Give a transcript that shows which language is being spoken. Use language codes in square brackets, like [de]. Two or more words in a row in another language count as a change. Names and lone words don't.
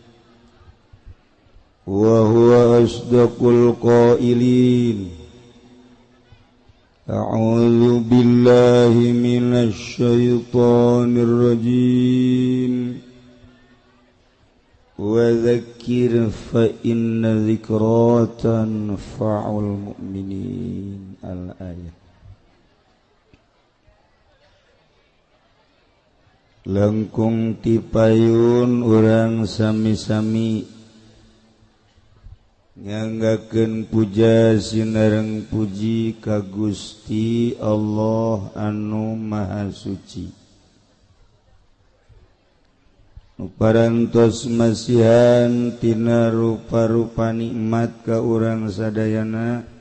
[ar] وهو أصدق القائلين أعوذ بالله من الشيطان الرجيم وذكر فإن ذكرى تنفع المؤمنين الآية [su] langkung tipayun urang sami-sami nganggakeun puja sinareng puji ka Gusti Allah anu Maha Suci nu parantos masihan tina rupa-rupa nikmat ka urang sadayana